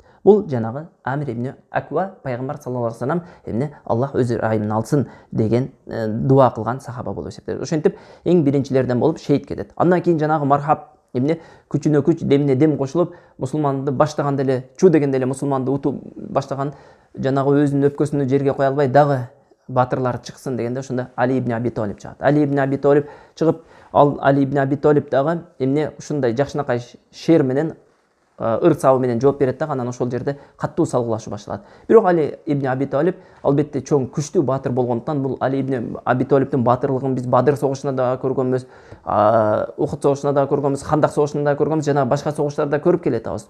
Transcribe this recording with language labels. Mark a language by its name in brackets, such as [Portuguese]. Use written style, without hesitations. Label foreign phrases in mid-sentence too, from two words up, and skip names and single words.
[Kyrgyz] Бул жанагы Амир ибн Аква пайгамбар [Arabic] صلى الله عليه وسلم [Kyrgyz] эмне Аллах өз айымын алсын деген дуа кылган сахаба болуп эсептелет. Ошентип эң биринчилерден болуп шейит кетет. Андан кийин жанагы мархаб эмне күчүнө күч, демине дем кошулуп, мусулманды баштаганда эле, чу дегенде эле мусулманды утуп баштаган, жанагы өзүнүн өпкөсүнө жерге кое албай дагы батырлар чыксын дегенде ошондо Али ибн Аби Талиб чыгат. Али ибн Аби Талиб чыгып, Али ибн Аби Талиб дагы эмне ушундай жакшынакай шер менен ыр сабы менен жооп берет дагы, анан ошол жерде каттуу салгылашуу башталат. Бирок Али ибн Аби Талиб албетте чоң күчтүү баатыр болгондуктан, бул Али ибн Аби Талибдин баатырлыгын биз Бадыр согушунда да көргөнбүз, Ухуд согушунда да көргөнбүз, Хандак согушунда да көргөнбүз, жана башка согуштарда көрүп келатабыз.